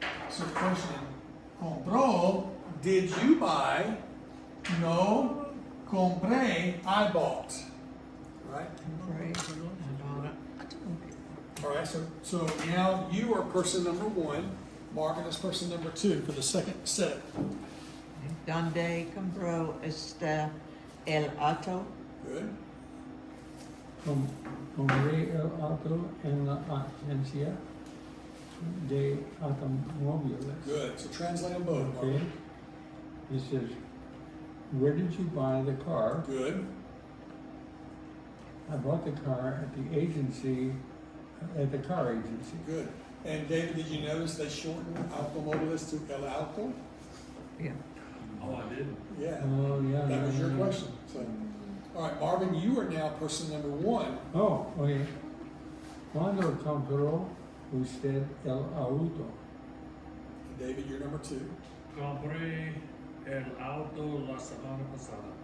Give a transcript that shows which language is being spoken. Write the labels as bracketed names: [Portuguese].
[English] So the question, compró, did you buy? No, compré, I bought. Right? Praise the Lord. I bought it. All right, so now you are person number one. Marvin is person number two for the second set. [Spanish] Donde compró está el auto? [English] Good. [Spanish] Compré el auto en la agencia de automóviles. [English] Good. So translate them both. Okay. Marvin. It says, where did you buy the car? Good. I bought the car at the agency, at the car agency. Good. And David, did you notice they shortened automovilist to El Auto? Yeah. Oh, I didn't. Yeah. Oh, yeah. That was your yeah. question. So, all right, Marvin, you are now person number one. Oh, okay. [Spanish] Cuando compró usted el auto? [English] David, you're number two. [Spanish] Compré el auto la semana pasada.